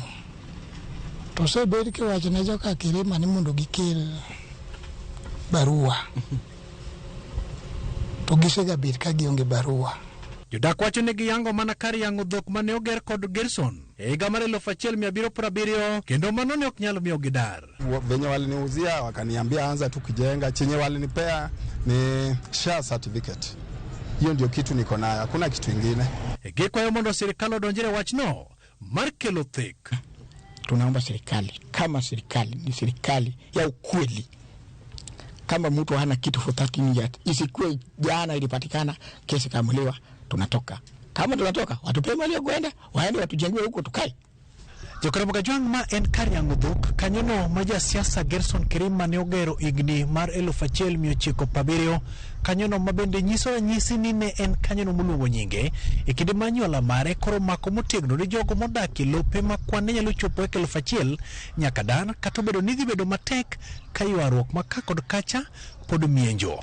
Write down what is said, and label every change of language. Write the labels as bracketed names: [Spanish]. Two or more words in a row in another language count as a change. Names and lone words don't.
[Luo (Kenya and Tanzania)] To sebed kiwacho ne joka Kirima ni mondo gikel barua. To gisega bit ka gionge barua. Jodak wacho ne giyango mana kar yango dhok mane oger kod Gerson e higa mar 1770 kendo mano ne ok nyalo miyo gidar. [Swahili] Venye waliniuzia wakaniambia anza tu kujenga, chenye walinipea ni [English] share certificate. [Swahili] Hiyo ndio kitu niko nayo, hakuna kitu kingine. [Luo (Kenya and Tanzania)] Gikwayo mondo serikali odonjre wachno mar kelo thik. [Swahili] Tunaomba serikali kama serikali ni serikali ya ukweli. Kama mtu hana kitu [English] for 13 years [Swahili] isikuwe jana ilipatikana kesi kamuliwa tunatoka. Kama tunatoka watupe mali ya kwenda waende watujengwe huko tukae. [Luo (Kenya and Tanzania)] Jokaramoga Jwang ma en kar yango dhok kanyono ma ja siasa Gerson Kirima ne ogero igni mar 1970 kanyono ma bende nyiso ranyisi ni ne en kanyono moluongo nyinge e kinde manyuola mare koro mako motegno ne jogo modak e lope ma kwan ne nyalo chopo e 1000 nyaka dan kata bedo ni dhi bedo matek ka ywaruok ma ka kod kacha pod mienjo.